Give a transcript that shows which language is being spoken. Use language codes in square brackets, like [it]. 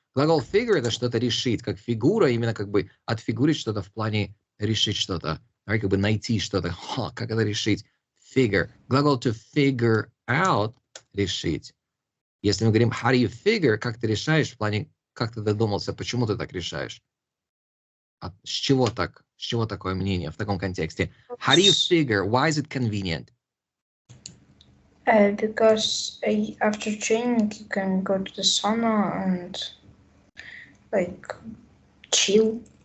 [ru] Глагол figure это что-то решить, как фигура, именно как бы отфигурить что-то в плане решить что-то. Как бы найти что-то. Как это решить? Figure. Глагол to figure out решить. Если мы говорим [en] how do you figure, [ru] как ты решаешь в плане, как ты додумался, почему ты так решаешь? С чего так? С чего такое мнение в таком контексте? [en] How do you figure? Why is it convenient? Because after training you can go to the sauna and like chill.